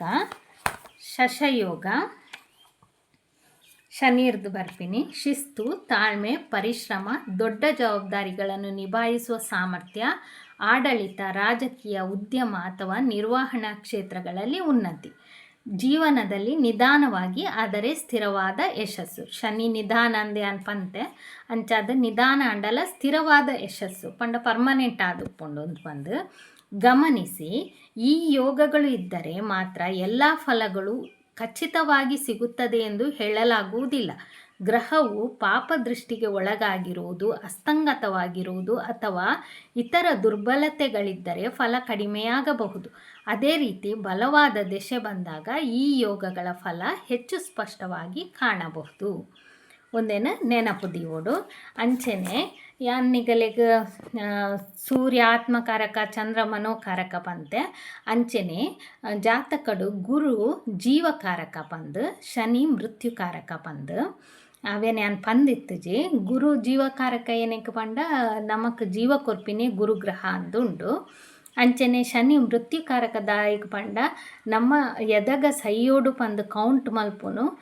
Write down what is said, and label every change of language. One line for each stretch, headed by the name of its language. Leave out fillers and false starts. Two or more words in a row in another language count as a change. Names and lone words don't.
Tulu: ಶಶಯೋಗ ಶನಿರ್ದು ಬರ್ಪಿನಿ
Kannada: ಶಿಸ್ತು ತಾಳ್ಮೆ ಪರಿಶ್ರಮ ದೊಡ್ಡ ಜವಾಬ್ದಾರಿಗಳನ್ನು ನಿಭಾಯಿಸುವ ಸಾಮರ್ಥ್ಯ ಆಡಳಿತ ರಾಜಕೀಯ ಉದ್ಯಮ ಅಥವಾ ನಿರ್ವಹಣಾ ಕ್ಷೇತ್ರಗಳಲ್ಲಿ ಉನ್ನತಿ ಜೀವನದಲ್ಲಿ ನಿಧಾನವಾಗಿ ಆದರೆ ಸ್ಥಿರವಾದ ಯಶಸ್ಸು
Tulu: ಶನಿ ನಿಧಾನ ಅಂದೆ ಅನ್ಪಂತೆ ಅಂಚಾದ ನಿಧಾನ ಅಂಡಲ ಸ್ಥಿರವಾದ ಯಶಸ್ಸು ಪಂಡ ಪರ್ಮನೆಂಟ್ ಆದುಕೊಂಡು ಬಂದು
Kannada: ಗಮನಿಸಿ ಈ ಯೋಗಗಳು ಇದ್ದರೆ ಮಾತ್ರ ಎಲ್ಲ ಫಲಗಳು ಖಚಿತವಾಗಿ ಸಿಗುತ್ತದೆ ಎಂದು ಹೇಳಲಾಗುವುದಿಲ್ಲ. ಗ್ರಹವು ಪಾಪದೃಷ್ಟಿಗೆ ಒಳಗಾಗಿರುವುದು ಅಸ್ತಂಗತವಾಗಿರುವುದು ಅಥವಾ ಇತರ ದುರ್ಬಲತೆಗಳಿದ್ದರೆ ಫಲ ಕಡಿಮೆಯಾಗಬಹುದು. ಅದೇ ರೀತಿ ಬಲವಾದ ದೆಸೆ ಬಂದಾಗ ಈ ಯೋಗಗಳ ಫಲ ಹೆಚ್ಚು ಸ್ಪಷ್ಟವಾಗಿ ಕಾಣಬಹುದು.
Tulu: ಒಂದೇನು ನೆನಪು ದೀವೋಡು ಅಂಚೆನೆ ಯಾನಿಗಲೆಗ್ ಸೂರ್ಯ ಆತ್ಮಕಾರಕ ಚಂದ್ರ ಮನೋಕಾರಕ ಪಂತೆ ಅಂಚೆನೆ ಜಾತಕಡು ಗುರು ಜೀವಕಾರಕ ಪಂದು ಶನಿ ಮೃತ್ಯುಕಾರಕ ಪಂದು ಅವೇನೆ ನಾನು ಪಂದಿತ್ತುಜಿ ಗುರು ಜೀವಕಾರಕ ಏನಕ್ಕೆ ಪಂಡ ನಮಕ್ ಜೀವ ಕೊರ್ಪಿನೇ ಗುರುಗ್ರಹ ಅಂದುಂಡು ಅಂಚನೆ ಶನಿ ಮೃತ್ಯುಕಾರಕದಾಯಕ ಪಂಡ ನಮ್ಮ ಎದಗ ಸೈಯೋಡು ಪಂದು ಕೌಂಟ್ ಮಲ್ಪುನು